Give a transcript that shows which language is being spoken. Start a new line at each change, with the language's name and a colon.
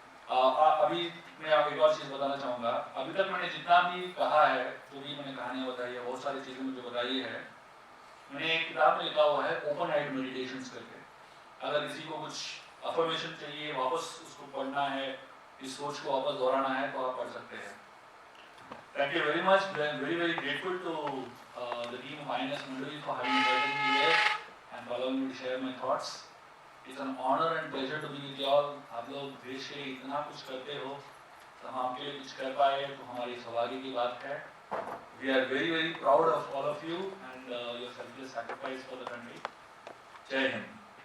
Hindi: अभी मैं आपको एक और चीज बताना चाहूंगा। अभी तक मैंने जितना भी कहा है, जो भी मैंने कहानियां बताई है, बहुत सारी चीजें मुझे बताई है, मैंने एक किताब में लिखा हुआ है ओपन आइड मेडिटेशंस करके। अगर किसी को कुछ अफर्मेशन चाहिए, वापस उसको पढ़ना है, इस सोच को वापस दोहराना है, तो आप पढ़ सकते हैं।
English: Thank you very much. I am very very grateful to the team of INS Mandali for having invited me here and allowing me to share my thoughts. It's an honor and pleasure to be with you all.
Hindi: आप लोग देश के लिए इतना कुछ करते हो, तो हम आपके लिए कुछ कर पाए तो हमारी सौभाग्य की बात है। We are very very proud of all of you and your selfless sacrifice for the country. जय हिंद।